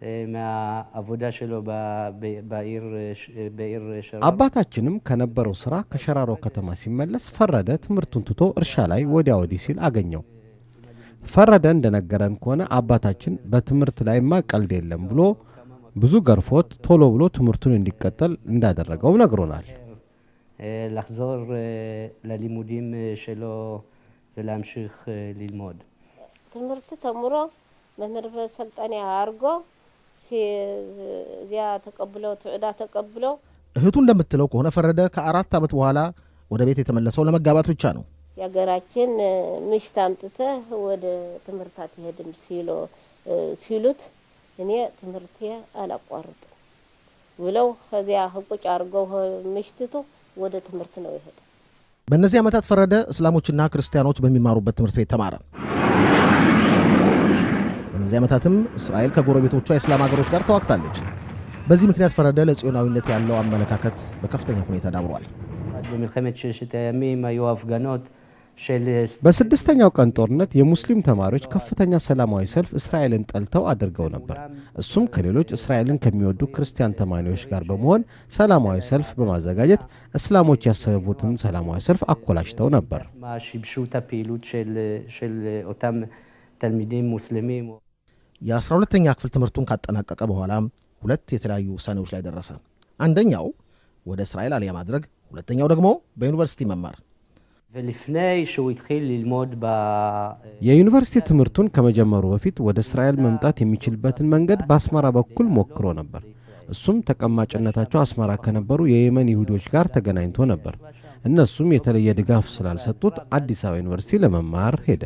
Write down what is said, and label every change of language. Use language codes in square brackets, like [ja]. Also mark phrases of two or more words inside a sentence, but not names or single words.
[am] አባታችንም ከነበረው ስራ ከሸራሮ ከተማ ሲመለስ ፈረደ ትምህርቱን ትቶ እርሻ ላይ ወዲያ ወዲህ ሲል አገኘው። ፈረደ እንደነገረን ከሆነ አባታችን በትምህርት ላይማ ቀልድ የለም ብሎ ብዙ ገርፎት ቶሎ ብሎ ትምህርቱን እንዲቀጠል እንዳደረገው ነግሮናል። [he] לחזור ללימודים שלו ולהמשיך ללמוד. [am] ትምህርት ተምሮ መምህር በሰልጣኔ አርጎ ሲያ ተቀብለው ትዕዳ ተቀብለው እህቱ እንደምትለው ከሆነ ፈረደ ከ4 ዓመት በኋላ ወደ ቤት የተመለሰው ለመጋባት ብቻ ነው። ያገራችን ምሽት አምጥተህ ወደ ትምህርት አትሄድም ሲሉት እኔ ትምህርቴ አላቋርጥ ብለው ከዚያ ቁጭ አርገው ምሽትቱ ወደ ትምህርት ነው ይሄድ። በእነዚህ ዓመታት ፈረደ እስላሞችና ክርስቲያኖች በሚማሩበት ትምህርት ቤት ተማረ። በእነዚህ ዓመታትም እስራኤል ከጎረቤቶቿ የእስላም ሀገሮች ጋር ተዋግታለች። በዚህ ምክንያት ፈረደ ለጽዮናዊነት ያለው አመለካከት በከፍተኛ ሁኔታ ዳብሯል። [he] במלחמת ששת הימים היו הפגנות של [am] በስድስተኛው ቀን ጦርነት የሙስሊም ተማሪዎች ከፍተኛ ሰላማዊ ሰልፍ እስራኤልን ጠልተው አድርገው ነበር። እሱም ከሌሎች እስራኤልን ከሚወዱ ክርስቲያን ተማሪዎች ጋር በመሆን ሰላማዊ ሰልፍ በማዘጋጀት እስላሞች ያሰቡትን ሰላማዊ ሰልፍ አኮላሽተው ነበር። [he] שיבשו את הפעילות של אותם תלמידים ሙስሊמים። [am] የ12ኛ ክፍል ትምህርቱን ካጠናቀቀ በኋላ ሁለት የተለያዩ ውሳኔዎች ላይ ደረሰ። አንደኛው ወደ እስራኤል አልያ ማድረግ፣ ሁለተኛው ደግሞ በዩኒቨርሲቲ መማር። [he] ולפני שהוא התחיל ללמוד [am] የዩኒቨርሲቲ ትምህርቱን ከመጀመሩ በፊት ወደ እስራኤል መምጣት የሚችልበትን መንገድ በአስመራ በኩል ሞክሮ ነበር። እሱም ተቀማጭነታቸው አስመራ ከነበሩ የየመን ይሁዶች ጋር ተገናኝቶ ነበር። እነሱም የተለየ ድጋፍ ስላልሰጡት አዲስ አበባ ዩኒቨርሲቲ ለመማር ሄደ።